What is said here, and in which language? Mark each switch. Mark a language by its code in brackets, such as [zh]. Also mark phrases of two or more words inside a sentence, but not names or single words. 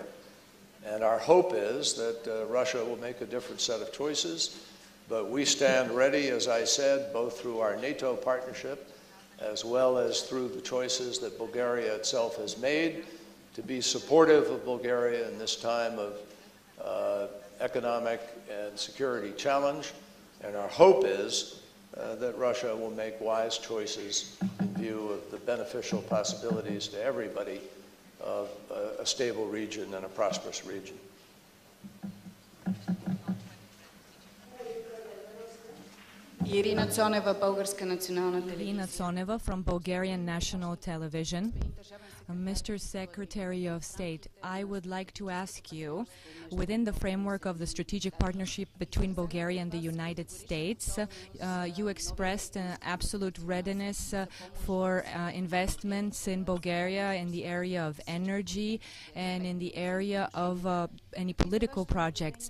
[en] And our hope is that Russia will make a different set of choices, but we stand ready, as I said, both through our NATO partnership as well as through the choices that Bulgaria itself has made to be supportive of Bulgaria in this time of economic and security challenge. And our hope is that Russia will make wise choices in view of the beneficial possibilities to everybody of a stable region and a prosperous region. [bg] Ирина Цонева, Българска национална телевизия. [en] Irina Tsoneva from Bulgarian National Television. Mr. Secretary of State, I would like to ask you, within the framework of the strategic partnership between Bulgaria and the United States, you expressed an absolute readiness for investments in Bulgaria in the area of energy and in the area of any political projects.